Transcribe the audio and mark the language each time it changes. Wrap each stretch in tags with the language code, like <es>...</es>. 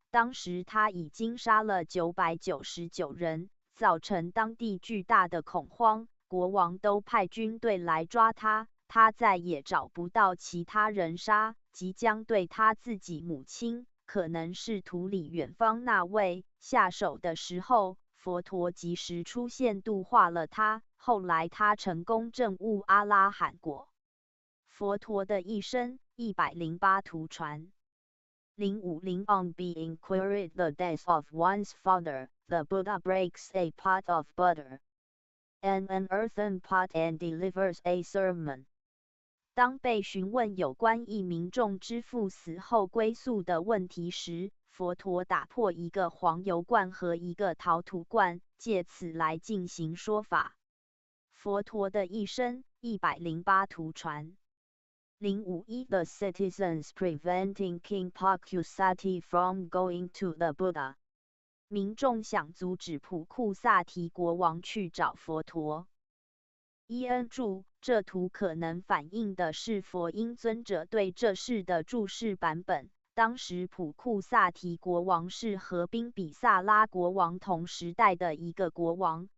<zh>当时他已经杀了999人，造成当地巨大的恐慌，国王都派军队来抓他，他再也找不到其他人杀，即将对他自己母亲，可能是土里远方那位，下手的时候，佛陀及时出现度化了他，后来他成功证悟阿拉罕果。佛陀的一生108图传。</zh> <en>050 On being queried the death of one's father, the Buddha breaks a pot of butter and an earthen pot and delivers a sermon.</en> <zh>当被询问有关一民众之父死后归宿的问题时，佛陀打破一个黄油罐和一个陶土罐，借此来进行说法。佛陀的一生108图传。</zh> <en>051 The citizens preventing King Pakusati from going to the Buddha.</en> <zh>民众想阻止普库萨提国王去找佛陀。伊恩注，这图可能反映的是佛音尊者对这事的注释版本。当时普库萨提国王是和宾比萨拉国王同时代的一个国王。</zh>